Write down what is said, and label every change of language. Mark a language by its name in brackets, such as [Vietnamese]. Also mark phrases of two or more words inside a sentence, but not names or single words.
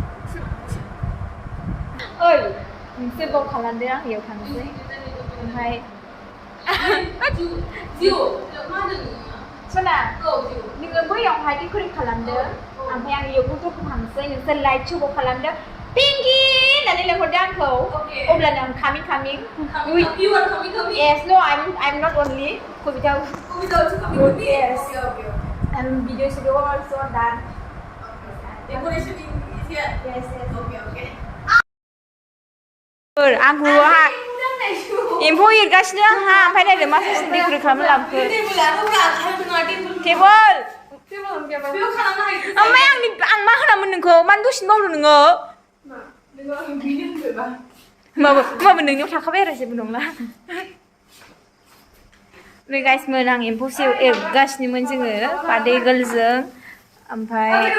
[Bodo] ओइ मोनसे बाव खालामदो आं इयाव थांनोसै ओमफ्राय सना नोङो बैयावहाय डेक'रेट खालामदो ओमफ्राय आं इयाव गथ'खौ थांसै नोंसोर [English] light show [Bodo] खालामदो पिंकि होननानै लेंहरदो आंखौ अब्लानो आं कामिं [English] yes no I'm not only कविता yes and video should also done decoration is here yes okay [Bodo] आं गुरुहा एम्फौ एरगासिनो आंहा ओमफ्राय नायदो मा डेक'रेट खालामनो लाबोखो टेबोल ओमफ्राय आं मा होनामोन नोंखौ मानो दसेनो बावदो नोङो होमबाबो नोंनियाव थाखाबाय आरो जेबो नंला नै गाइसमोन आं एम्फौ एरगासिनोमोन जोङो [English] birthday girl [Bodo] ओमफ्राय